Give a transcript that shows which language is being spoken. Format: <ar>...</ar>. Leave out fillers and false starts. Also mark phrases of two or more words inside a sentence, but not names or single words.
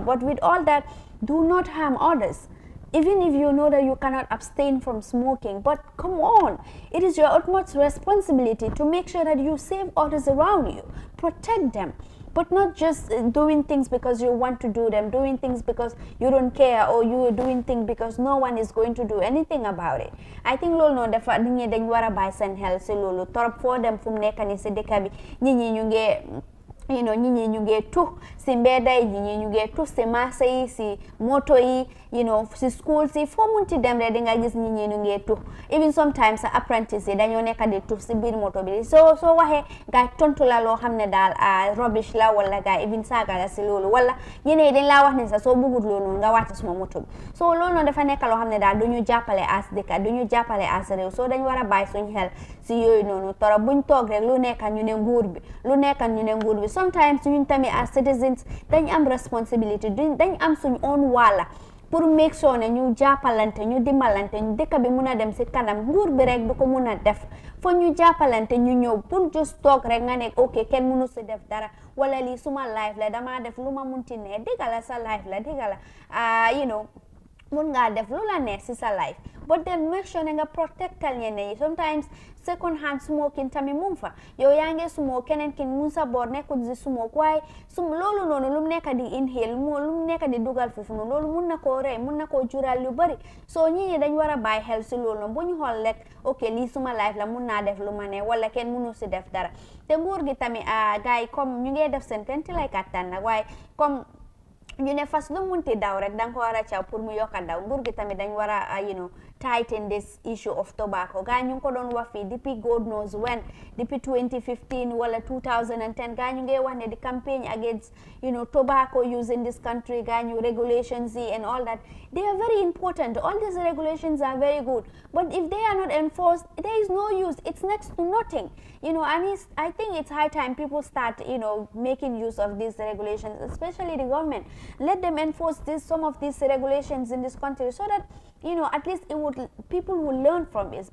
<en>But with all that, do not harm others. Even if you know that you cannot abstain from smoking, but come on, it is your utmost responsibility to make sure that you save others around you, protect them. But not just doing things because you want to do them, doing things because you don't care, or you are doing things because no one is going to do anything about it. I think</en> <wo>loolu noonu dafa nit ñi dañ war a bàyyi seen xel si loolu torop foo dem fu mu nekk ni si dëkk bi nit ñi ñu ngi</wo> <en>you know,</en> <wo>ñi ñu ngi tux si mbedda yi, ñi ñu ngi tux si marché yi, si moto yi,</wo> <en>you know,</en> <wo>si school si foo munti dem rek di nga gis ñi ñu ngi tux.</wo> <en>Even sometimes</en> <wo>sa apprentice yi dañoo nekk di tux si biir moto bi soo waxee gaa tontu la loo xam ne daal rubbish la, wala gaa even saaga la si loolu, wala ñeneen dañ laa wax ne sax soo bëggut loolu nga wàcc suma moto bi. So loolu noonu dafa nekk loo xam ne daal duñu jàppale as dëkk, duñu jàppale as réew. So dañ war a bàyyi suñu xel si yooyu noonu torop. buñ toog rek lu nekk ñu ne nguur bi, lu nekk ñu ne nguur bi. Sometimes ñun tamit</wo> <en>as citizens</en> <wo>dañ am responsibility, dañ am suñ own wàlla pour</wo> <en>make sure</en> <wo>ne ñu jàppalante, ñu dimbalante, ñu dëkk bi mun a dem si kanam. Nguur bi rek du ko mun a def, fo ñu jàppalante, ñu ñëw pour just toog rek nga ne ok kenn mënu si def dara, wala lii suma life la dama def lu ma munti ne. Dëgg la sa life la, dëgg la</wo> <en>you know,</en> <wo>mun ngaa def lu la neex si sa life,</wo> <en>but then make sure</en> <wo>ne nga protectal ñeneen yi. Sometimes</wo> <en>second hand smoking</en> <wo>tamit mu fa, yow yaa ngi smoke, keneen ki mun sa boor nekkul si smoke, waaye loolu noonu lu mu nekk di inhale, lu mu nekk di dugal foofu noonu, loolu mun na koo rey, mun na koo jural lu bari. So ñi dañ war a bàyyi xel si loolu noonu, bu ñu xool rek ok lii suma life la, mun naa def lu ma ne, wala kenn munu si def dara. Te nguur gi tamit gars yi comme ñu ngi def seen tenti lay kattan nag, waaye comme ñu ne fas lu munti daw rek danga ko war a caw pour mu yokk a daw. Nguur gi tamit dañ war a</wo> <en>you know, tighten this issue of tobacco.</en> <wo>Gaa ñu ngi ko doon wax fii depuis</wo> <en>God knows when, depuis 2015 wala 2010</en> <wo>gaa ñu ngi wax ne</wo> <en>the campaign against you know tobacco use in this country,</en> <wo>gaa ñu</wo> <en>regulations yi and all that, they are very important. All these regulations are very good, but if they are not enforced, there is no use. It's next to nothing, you know. And I think it's high time people start you know making use of these regulations, especially the government. Let them enforce some of these regulations in this country, so that you know at least people will learn from this.</en>